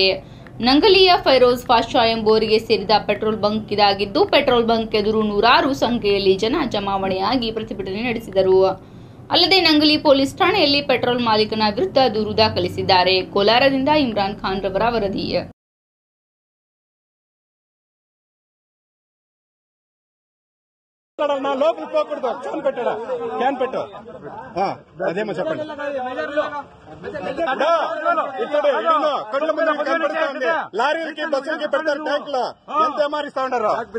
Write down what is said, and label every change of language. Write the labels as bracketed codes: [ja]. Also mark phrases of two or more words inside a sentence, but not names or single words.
[kn] ನಂಗಲಿಯ ಫೈರೋಜ್ ಪಾಷಾ ಎಂಬುವರಿಗೆ ಸೇರಿದ ಪೆಟ್ರೋಲ್ ಬಂಕ್ ಇದಾಗಿದ್ದು, ಪೆಟ್ರೋಲ್ ಬಂಕ್ ಎದುರು ನೂರಾರು ಸಂಖ್ಯೆಯಲ್ಲಿ ಜನ ಜಮಾವಣೆಯಾಗಿ ಪ್ರತಿಭಟನೆ ನಡೆಸಿದರು. ಅಲ್ಲದೆ ನಂಗಲಿ ಪೊಲೀಸ್ ಠಾಣೆಯಲ್ಲಿ ಪೆಟ್ರೋಲ್ ಮಾಲೀಕನ ವಿರುದ್ಧ ದೂರು ದಾಖಲಿಸಿದ್ದಾರೆ. ಕೋಲಾರದಿಂದ ಇಮ್ರಾನ್ ಖಾನ್ ರವರ ವರದಿ. [te] లోపల పోకూడదు. క్యాన్ పెట్టు అదేమో చెప్పండి. ఇక్కడ కళ్ళ ముందు కనపడుతా ఉంది. లారీలకి బస్సులకి పెడతారు ట్యాంక్ లో. ఎంత మారిస్తా ఉన్నారు.